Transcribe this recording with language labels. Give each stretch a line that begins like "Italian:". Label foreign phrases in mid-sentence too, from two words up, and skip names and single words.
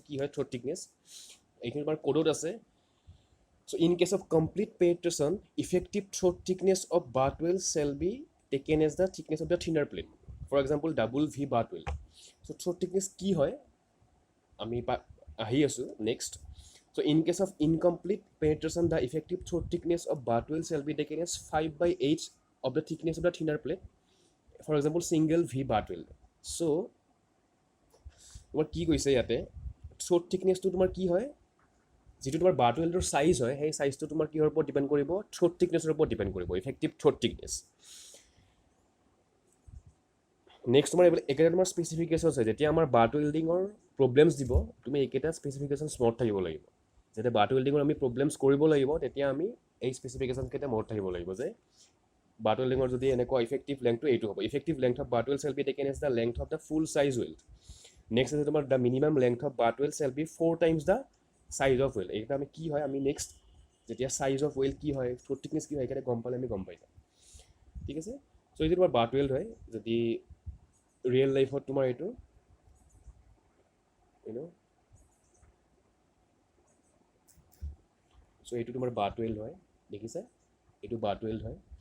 Assamese: কি হয়
English: throat thickness
Assamese: এইখিনি তোমাৰ ক'ডত আছে
English: so in case of complete penetration effective throat thickness of butt weld shall be taken as the thickness of the thinner plate for example double V butt weld so throat thickness
Assamese: কি হয় আমি আহি আছোঁ
English: নেক্সট so in case of incomplete penetration the effective throat thickness of butt weld shall be taken as 5/8 of the thickness of the thinner plate for example single V butt weld so
Assamese: তোমাৰ কি কৈছে ইয়াতে
English: throat thickness
Assamese: টো তোমাৰ কি হয় যেটো তোমাৰ
English: butt weldৰ
Assamese: সাইজ হয় সেই সাইজটো তোমাৰ কিহৰ ওপৰত ডিপেন্ড কৰিব
English: throat thicknessৰ
Assamese: ওপৰত ডিপেন্ড কৰিব
English: effective throat thickness
Assamese: নেক্সট তোমাৰ একেটা তোমাৰ স্পেচিফিকেশ্যনছ হয় যেতিয়া আমাৰ
English: butt welding problems
Assamese: দিব তুমি একেটা স্পেচিফিকেশ্যনছ মনত থাকিব লাগিব যেতিয়া
English: butt welding
Assamese: আমি প্ৰব্লেমছ কৰিব লাগিব তেতিয়া আমি এই স্পেচিফিকেশ্যনকেইটা মনত থাকিব লাগিব যে
English: butt welding
Assamese: যদি এনেকুৱা
English: effective length
Assamese: এইটো হ'ব
English: effective length of butt weld shall be taken as the length of the full size weld
Assamese: নেক্সট আছে তোমাৰ
English: the minimum length of butt weld shall be 4 times the size of weld
Assamese: এইকেইটা আমি কি হয় আমি নেক্সট যেতিয়া
English: size of weld
Assamese: কি হয়
English: throat thickness
Assamese: কি হয় এইকেইটা গম পালে আমি গম পাই যাম ঠিক আছে চ' এইটো তোমাৰ
English: butt weld
Assamese: হয় যদি
English: real life
Assamese: তোমাৰ এইটো চ' এইটো তোমাৰ
English: butt weld
Assamese: হয় দেখিছা এইটো
English: butt weld
Assamese: হয়